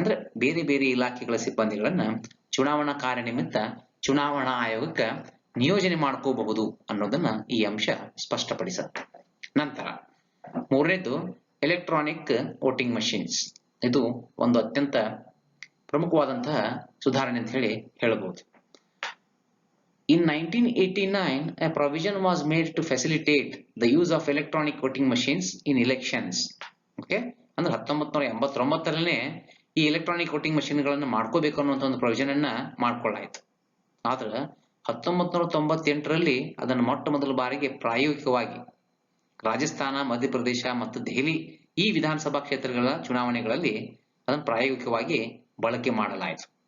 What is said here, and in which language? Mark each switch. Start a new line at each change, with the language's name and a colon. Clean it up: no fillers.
Kannada: ಅಂದ್ರೆ ಬೇರೆ ಬೇರೆ ಇಲಾಖೆಗಳ ಸಿಬ್ಬಂದಿಗಳನ್ನ ಚುನಾವಣಾ ಕಾರ್ಯ ನಿಮಿತ್ತ ಚುನಾವಣಾ ಆಯೋಗಕ್ಕ ನಿಯೋಜನೆ ಮಾಡ್ಕೋಬಹುದು ಅನ್ನೋದನ್ನ ಈ ಅಂಶ ಸ್ಪಷ್ಟಪಡಿಸುತ್ತೆ. ನಂತರ ಮೂರನೇದು ಎಲೆಕ್ಟ್ರಾನಿಕ್ ವೋಟಿಂಗ್ ಮಷಿನ್ಸ್. ಇದು ಒಂದು ಅತ್ಯಂತ ಪ್ರಮುಖವಾದಂತಹ ಸುಧಾರಣೆ ಅಂತ ಹೇಳಬಹುದು.
English: In 1989, a provision was made to facilitate the use of electronic voting machines in elections. Okay?
Kannada: ಅಂದ್ರೆ 1989ರಲ್ಲೇ ಈ ಎಲೆಕ್ಟ್ರಾನಿಕ್ ವೋಟಿಂಗ್ ಮಷಿನ್ ಗಳನ್ನ ಮಾಡ್ಕೋಬೇಕು ಅನ್ನುವಂತ ಒಂದು ಪ್ರೊವಿಷನ್ ಅನ್ನ ಮಾಡ್ಕೊಳ್ಳಾಯ್ತು. ಆದ್ರೆ 1998ರಲ್ಲಿ ಅದನ್ನು ಮೊಟ್ಟ ಮೊದಲ ಬಾರಿಗೆ ಪ್ರಾಯೋಗಿಕವಾಗಿ ರಾಜಸ್ಥಾನ, ಮಧ್ಯಪ್ರದೇಶ ಮತ್ತು ದೆಹಲಿ ಈ ವಿಧಾನಸಭಾ ಕ್ಷೇತ್ರಗಳ ಚುನಾವಣೆಗಳಲ್ಲಿ ಅದನ್ನು ಪ್ರಾಯೋಗಿಕವಾಗಿ ಬಳಕೆ ಮಾಡಲಾಯಿತು.